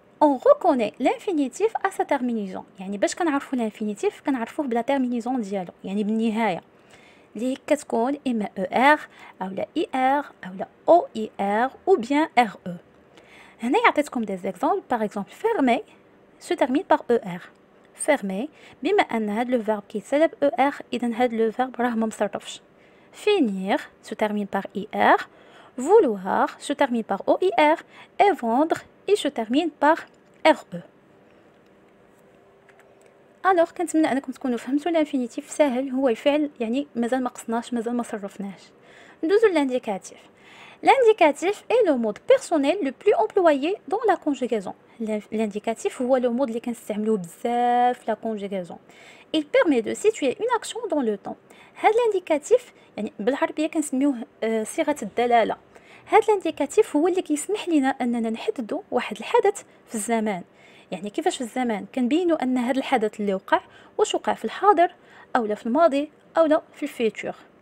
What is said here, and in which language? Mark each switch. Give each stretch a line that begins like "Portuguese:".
French: on reconnaît l'infinitif à sa terminaison،
Arabic: يعني باش كنعرفوا الانفينيتيف كنعرفوه بلا تيرمينيزون ديالو، يعني بالنهايه اللي كتكون اما er او لا er او لا oer
French: ou bien re.
Arabic: هنا عطيتكم des exemples.
French: par exemple fermer se termine par er.
Arabic: fermer بما ان هاد لو فيرب كيتسالى ب er اذا هاد لو فيرب راه ما مصرفش.
French: finir se termine par ir. vouloir se termine par oir et vendre il se termine par re.
Arabic: كنتمنى انكم تكونوا فهمتوا الانفينيتيف ساهل، هو الفعل يعني مازال ما قصناش، مازال ما صرفناش. ندوزو لانديكاتيف.
French: L'indicatif est le mode personnel le plus employé dans la conjugaison.
Arabic: L'indicatif هو le mode اللي كنستعملوه بزاف لا conjugaison.
French: Il permet de situer une action dans le temps.
Arabic: هاد الانديكاتيف يعني بالعربيه كنسميوه صيغه الدلاله. هاد الانديكاتيف هو اللي كيسمح لنا اننا نحددوا واحد الحدث في الزمان. يعني كيفاش في الزمان كنبينوا ان هاد الحدث اللي وقع واش وقع في الحاضر او لا في الماضي او لا في الفيتور.